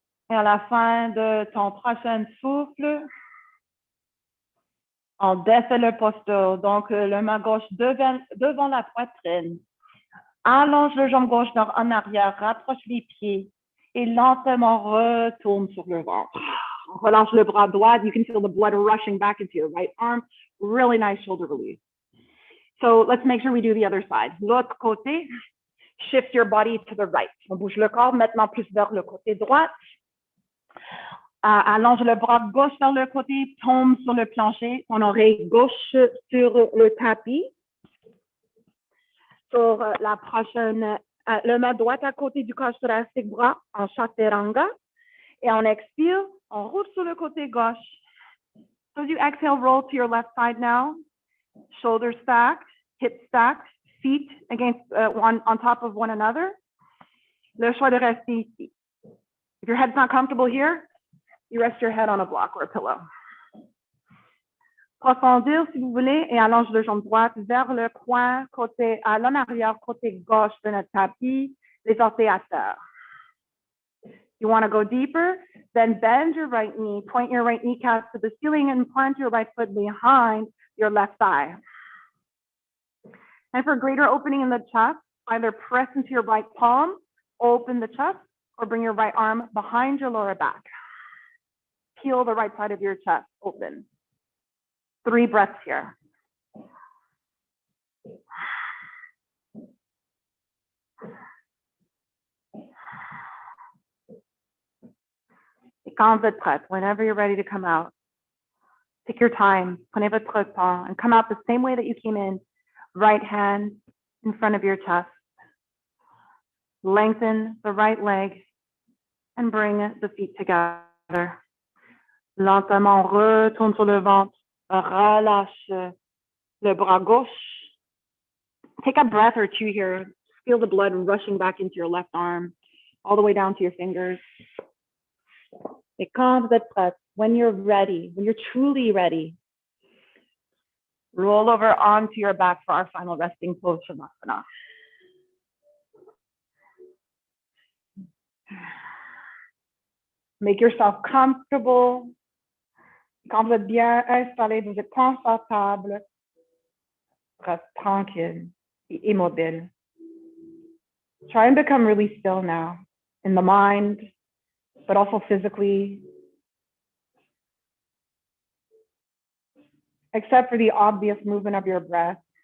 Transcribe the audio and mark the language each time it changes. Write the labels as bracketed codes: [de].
[fr] Et à la fin de ton prochain souffle, on défait le posture. Donc, le main gauche devant la poitrine. Allonge le jambe gauche en arrière, rapproche les pieds et lentement retourne sur le ventre. Relâche le bras droit. [en] You can feel the blood rushing back into your right arm. Really nice shoulder release. So let's make sure we do the other side. [fr] L'autre côté, [en] shift your body to the right. [fr] On bouge le corps maintenant plus vers le côté droit. Allonge le bras gauche vers le côté, tombe sur le plancher, ton oreille gauche sur le tapis. Sur la prochaine, le main droite à côté du corps thoracique, bras en chaturanga. Et on expire, on roule sur le côté gauche. [en] So as you exhale, roll to your left side now. Shoulders stacked, hips stacked, feet against one on top of one another. [fr] Le choix de rester ici. [en] If your head's not comfortable here, you rest your head on a block or a pillow. [fr] Profondir si vous voulez et allonge le jambe droite vers le coin, côté à l'en arrière, côté gauche de notre tapis, les orteils à terre. [en] You want to go deeper, then bend your right knee, point your right kneecap to the ceiling and plant your right foot behind your left thigh. And for greater opening in the chest, either press into your right palm, open the chest, or bring your right arm behind your lower back. Peel the right side of your chest open. 3 breaths here. [fr] Et quand vous êtes prête, [en] whenever you're ready to come out, take your time, [fr] prenez votre temps, [en] and come out the same way that you came in, right hand in front of your chest. Lengthen the right leg and bring the feet together. [fr] Lentement, retourne sur le ventre, relâche le bras gauche. [en] Take a breath or 2 here. Feel the blood rushing back into your left arm, all the way down to your fingers. [fr] Et quand vous êtes prête, [en] when you're ready, when you're truly ready, roll over onto your back for our final resting pose, Shavasana. Make yourself comfortable. [fr] Quand vous êtes bien installé, vous êtes confortable, reste tranquille et immobile. [en] Try and become really still now in the mind, but also physically. Except for the obvious movement of your breath.